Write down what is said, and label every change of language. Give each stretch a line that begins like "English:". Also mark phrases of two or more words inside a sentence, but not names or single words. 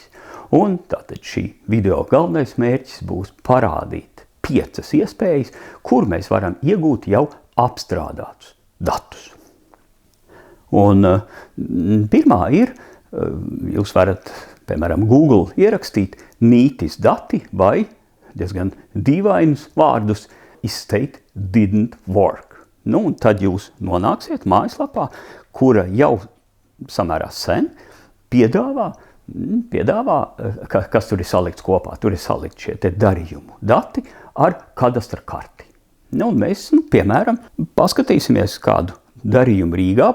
Latvian: Un tātad šī video galvenais mērķis būs parādīt 5 iespējas, kur mēs varam iegūt jau apstrādātus datus. Un pirmā ir, jūs varat, piemēram, Google ierakstīt Nītis dati vai diezgan dīvainus vārdus
English: estate didn't work.
Latvian: Un tad jūs nonāksiet mājaslapā, kura jau samērā sen piedāvā, kas tur ir salikts kopā. Tur ir salikt šie te darījumu dati ar kadastra karti. Un mēs, piemēram, paskatīsimies kādu darījumu Rīgā.